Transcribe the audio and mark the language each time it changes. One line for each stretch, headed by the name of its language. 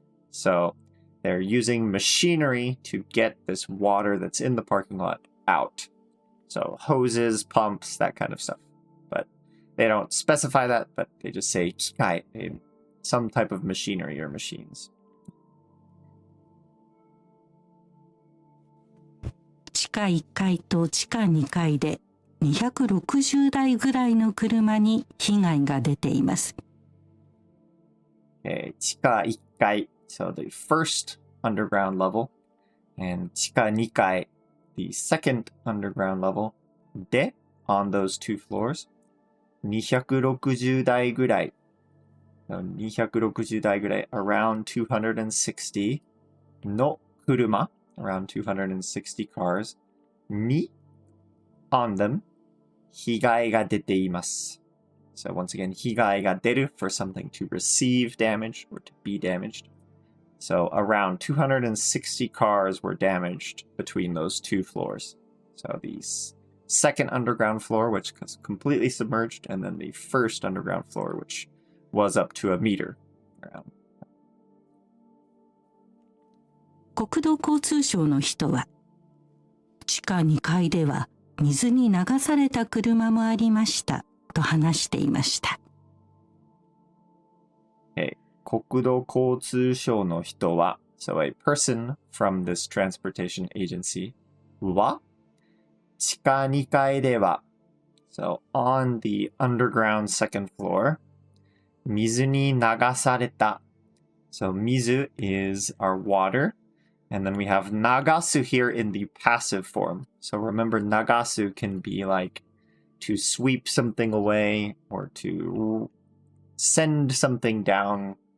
English: so they're using machinery to get this water that's in the parking lot out so hoses pumps that kind of stuff but they don't specify that but they just say 機械 some type of machinery or machines.
Japanese: 地下1階と地下2階で260台ぐらいの車に被害が出ています。
English: 地下1階 so the first underground level, and 地下2階 the second underground level で on those two floors
Japanese: 260台ぐらい260台ぐらい
English: around
Japanese: 260の車
English: around 260 cars に on them
Japanese: 被害が出ています
English: so once again
Japanese: 被害が出る
English: for something to receive damage or to be damaged so around 260 cars were damaged between those two floors so the second underground floor which was completely submerged and then the first underground floor which was up to a meter.
Japanese: 国土交通省の人は、地下2階では水に流された車もありましたと話していました。国土交通省の人は、
English: so a person from this transportation agency は、
Japanese: 地下2階では、
English: so on the underground second floor,
Japanese: 水に流された
English: so 水 is our water and then we have nagasu here in the passive form so remember nagasu can be like to sweep something away or to send something down